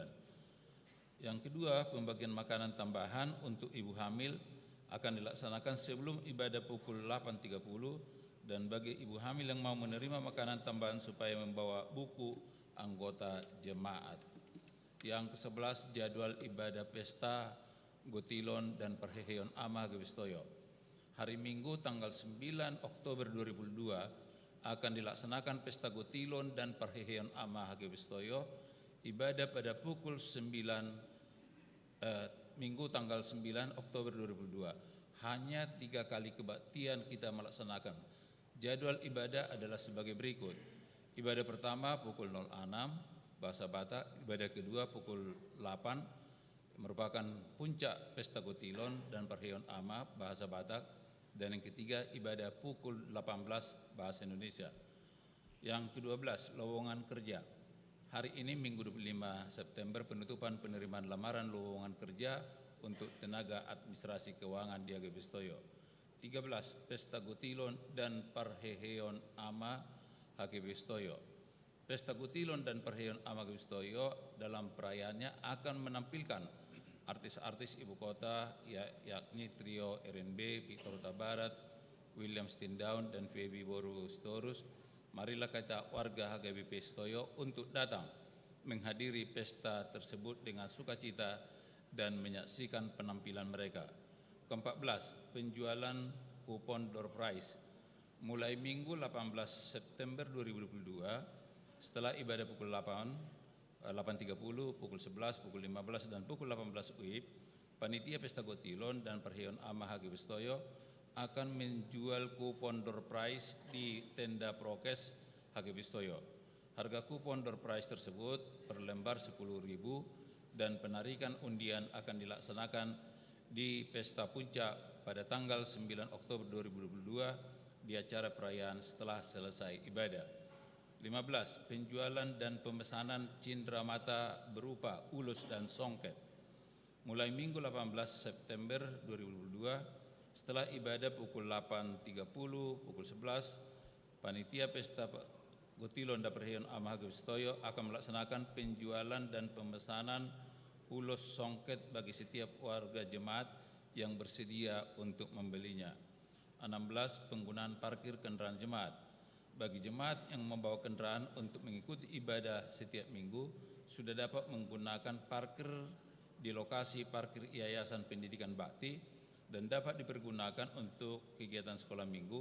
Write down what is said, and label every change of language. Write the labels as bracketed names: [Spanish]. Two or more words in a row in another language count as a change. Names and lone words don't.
[Indonesian] Yang kedua, pembagian makanan tambahan untuk ibu hamil akan dilaksanakan sebelum ibadah pukul 8.30 dan bagi ibu hamil yang mau menerima makanan tambahan supaya membawa buku anggota jemaat. Yang ke-11, jadwal ibadah pesta Gotilon dan Perheheon Ama HGB Setoyo. Hari Minggu tanggal 9 Oktober 2022 akan dilaksanakan pesta Gotilon dan Perheheon Ama HGB Setoyo, ibadah pada pukul 9 Minggu tanggal 9 Oktober 2022. Hanya 3 kali kebaktian kita melaksanakan. Jadwal ibadah adalah sebagai berikut. Ibadah pertama pukul 06 bahasa Batak, ibadah kedua pukul 8 merupakan puncak pesta Gotilon dan Perheheon Ama bahasa Batak, dan yang ketiga ibadah pukul 18 bahasa Indonesia. Yang ke-12, lowongan kerja. Hari ini Minggu 25 September penutupan penerimaan lamaran lowongan kerja untuk tenaga administrasi keuangan di HGB Setoyo. 13, pesta Gotilon dan Perheheon Ama HGB Setoyo. Pesta Gotilon dan Perheheon Ama HGB Setoyo dalam perayaannya akan menampilkan artis-artis ibu kota yakni trio RNB, Victor Huta Barat, William Stindown dan Feby Boru Sitorus. Marilah kita warga HGBP Setoyo untuk datang menghadiri pesta tersebut dengan sukacita dan menyaksikan penampilan mereka. Ke-14, penjualan kupon [English] door prize. [Indonesian] Mulai Minggu 18 September 2022, setelah ibadah pukul 8.30, pukul 11, pukul 15, dan pukul 18 WIB, Panitia Pesta Gotilon dan Perheheon Ama HGB Setoyo akan menjual kupon [English] door prize [Indonesian] di tenda prokes HGB Setoyo. Harga kupon [English] door prize [Indonesian] tersebut per lembar 10.000 dan penarikan undian akan dilaksanakan di Pesta Puncak pada tanggal 9 Oktober 2022 di acara perayaan setelah selesai ibadah. 15, penjualan dan pemesanan cindera mata berupa ulus dan songket. Mulai Minggu 18 September 2022, setelah ibadah pukul 8.30, pukul 11, Panitia Pesta Gotilon dan Perheheon Ama HGB Setoyo akan melaksanakan penjualan dan pemesanan ulus songket bagi setiap warga jemaat yang bersedia untuk membelinya. 16, penggunaan parkir kendaraan jemaat. Bagi jemaat yang membawa kendaraan untuk mengikuti ibadah setiap minggu, sudah dapat menggunakan parkir di lokasi parkir Yayasan Pendidikan Bakti dan dapat dipergunakan untuk kegiatan sekolah minggu.